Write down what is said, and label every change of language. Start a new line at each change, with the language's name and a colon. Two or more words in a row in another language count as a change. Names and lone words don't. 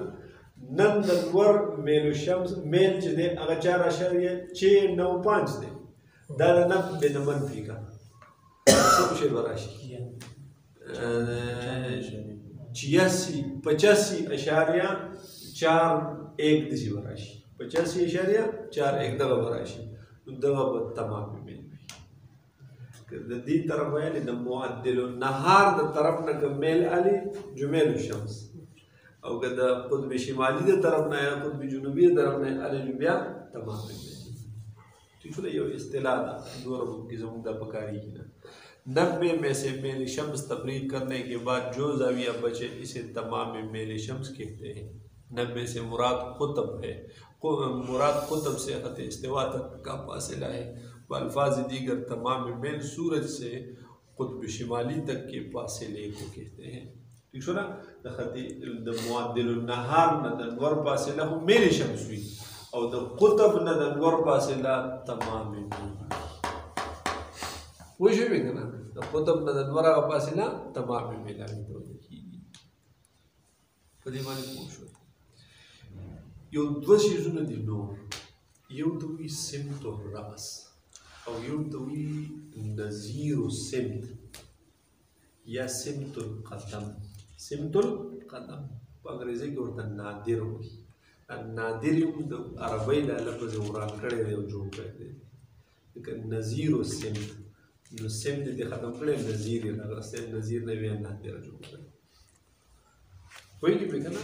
Pashto: نن د لوړ میل شمس میل چې دی هغه 4.695 دی، دا د 90 نه منفي که څوم شی به راشي 85.41 داسې به راشي، 85.41 دغه به راشي، نو دغه به تمام میل وي. که د دې طرف یعنې د معدل النهار د طرف نه که میل الي جمیل الشمس، او که د قطب شمالي د طرف نه یا قطب جنوبي د طرف نه الي نو بیا تمام میل. ٹھیک شو؟ یو اصطلاح ده دوره کې زموږ دا پکارېږي نه.
Urdu: 90 میں سے میل شمس تفریق کرنے کے بعد جو زاویہ بچے اسے تمام میل شمس کہتے ہیں. 90 سے مراد قطب ہے، مراد قطب سے خط استوا تک کا فاصلہ ہے. بالفاظ دیگر تمام میل سورج سے قطب شمالی تک کے فاصلے کو کہتے ہیں.
Pashto: ٹھیک شو نا؟ خط معدل النهار نه د نور فاصله هم میل شمس وي، او د قطب نه د نور فاصله تمام میل. وای شوې که نه؟ د قطب نه د نور هغه فاصله تمام میل هغې ته ویل کېږي. په دې باندې پوه شوئ؟ یو دوه څیزونه دي نور، یو ته وایي سمت الراس او یو ته وایي نظیر السمت یا سمت القدم. سمت القدم په انګریزي کې ورته نادر وایي. نادر یې د عربۍ دا لفظ وران کړی دی او جوړ کړی دی. لکه نظیر السمت، نو سمت دې ختم کړی، نظیر یې راغستی، نظیر نه بیا نادر جوړ کړی. پوهېږي پرې که نه؟